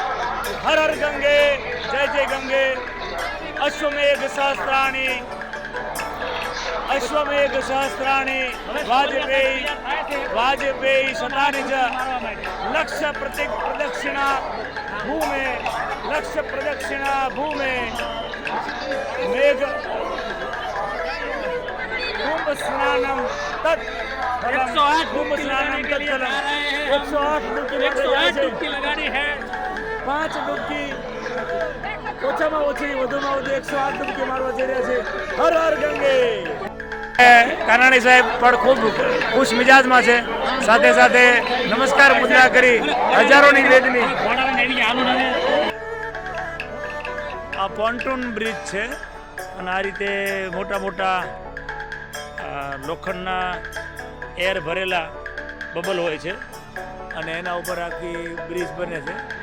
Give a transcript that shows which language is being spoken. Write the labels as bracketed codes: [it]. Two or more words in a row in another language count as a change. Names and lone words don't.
[sa] हर हर गंगे, जय जय गंगे, अश्वमेघ सहस्त्राणी, अश्वमेघ सहस्त्राणी, वाजपेयी शतानी च, लक्ष्य प्रदक्षिणा भूमे, लक्ष्य प्रदक्षिणा भूमे, मेघ कुंभ स्नानम तत् 108 कुंभ स्नानम तत्फलम. [gu] 108 [hi] डुबकी लगानी है. [gu] 5 डुबकी ઓછામાં ઓછી વધુમાં વધુ 108 ડુબકી મારવા જઈ રહ્યા છે. [sa] हर हर गंगे. [gu] કાનાણી સાહેબ પણ ખૂબ ખુશ મિજાજમાં છે. સાથે સાથે નમસ્કાર મુદ્રા કરી હજારોની વેદની. આ પોન્ટૂન બ્રિજ છે અને આ રીતે મોટા મોટા લોખંડના એર ભરેલા બબલ હોય છે અને એના ઉપર આખી બ્રિજ બને છે.